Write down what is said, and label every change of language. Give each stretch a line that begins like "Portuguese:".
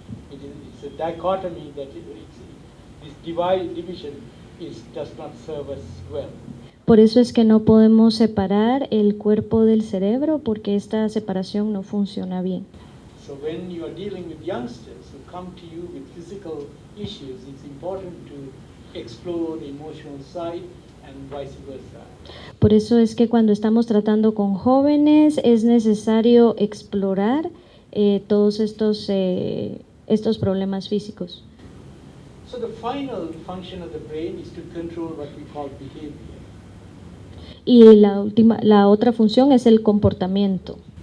English: It's a dichotomy that this division does not serve us well.
Spanish: Por eso es que no podemos separar el cuerpo del cerebro porque esta separación no funciona bien.
English: So when you are dealing with youngsters who come to you with physical issues, it's important to explore the emotional side and vice versa.
Spanish: Por eso es que cuando estamos tratando con jóvenes es necesario explorar todos estos problemas físicos.
English: So the final function of the brain is to control what we call behavior.
Spanish: Y la otra función es el comportamiento.